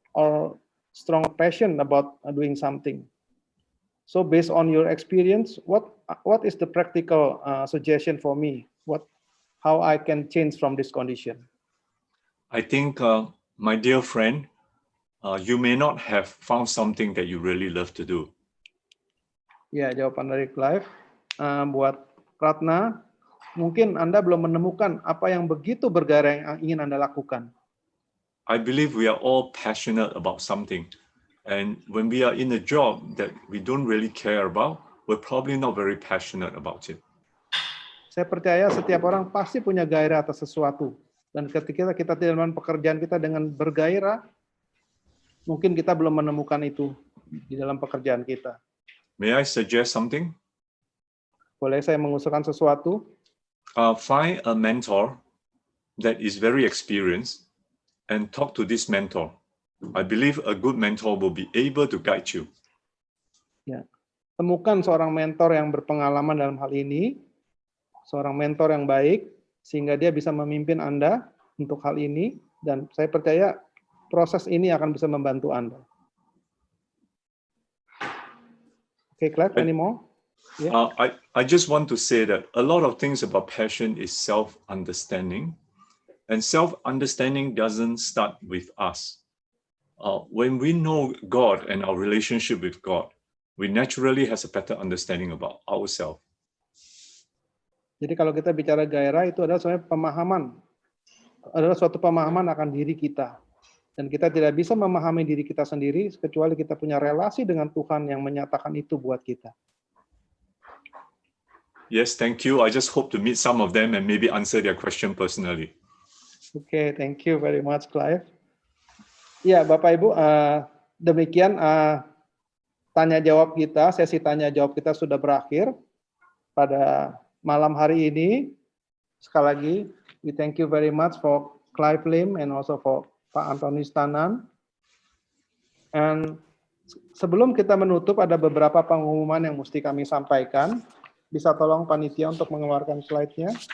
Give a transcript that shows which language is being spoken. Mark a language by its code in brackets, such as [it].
[en] or strong passion about doing something. So based on your experience, what is the practical suggestion for me? How I can change from this condition? I think, my dear friend, you may not have found something that you really love to do. [id] Ya, jawaban dari Clive. Buat Ratna, mungkin Anda belum menemukan apa yang begitu bergairah yang ingin Anda lakukan. [en] I believe we are all passionate about something. And when we are in a job that we don't really care about, we're probably not very passionate about it. [id] Saya percaya setiap orang pasti punya gairah atas sesuatu. Dan ketika kita dalam pekerjaan kita dengan bergairah, mungkin kita belum menemukan itu di dalam pekerjaan kita. [en] May I suggest something? [id] Boleh saya mengusulkan sesuatu? [en] Find a mentor that is very experienced and talk to this mentor. I believe a good mentor will be able to guide you. Ya. [id] Temukan seorang mentor yang berpengalaman dalam hal ini, seorang mentor yang baik, sehingga dia bisa memimpin Anda untuk hal ini, dan saya percaya proses ini akan bisa membantu Anda. [en] Okay, Clive, any more? Yeah. I just want to say that a lot of things about passion is self-understanding, and self-understanding doesn't start with us. When we know God and our relationship with God, we naturally has a better understanding about ourselves. [id] Jadi kalau kita bicara gairah itu adalah sebenarnya suatu pemahaman akan diri kita. Dan kita tidak bisa memahami diri kita sendiri kecuali kita punya relasi dengan Tuhan yang menyatakan itu buat kita. [en] Yes, thank you. I just hope to meet some of them and maybe answer their question personally. Okay, thank you very much, Clive. [id] Ya, Bapak Ibu, demikian tanya jawab kita, sesi tanya jawab kita sudah berakhir pada malam hari ini. Sekali lagi, [en] we thank you very much for Clive Lim and also for Pak Antoni Stanan. [id] And sebelum kita menutup, ada beberapa pengumuman yang mesti kami sampaikan. Bisa tolong panitia untuk mengeluarkan slide-nya.